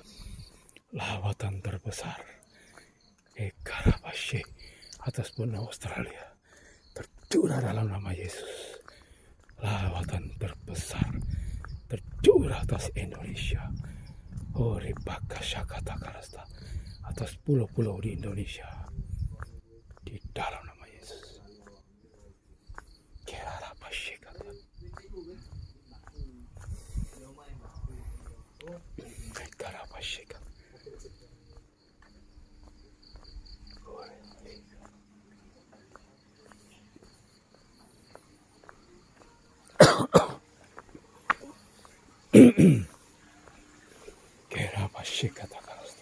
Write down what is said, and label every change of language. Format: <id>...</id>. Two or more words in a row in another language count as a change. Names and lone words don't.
<id>Lawatan terbesar Karabashi atas benua Australia tercurah dalam nama Yesus. Lawatan terbesar tercurah atas Indonesia. Oribaka Shakata Karasta atas pulau-pulau di Indonesia di dalam nama Yesus. Karabashi kata. Karabashi kata. Karabashi kata karasta.</id>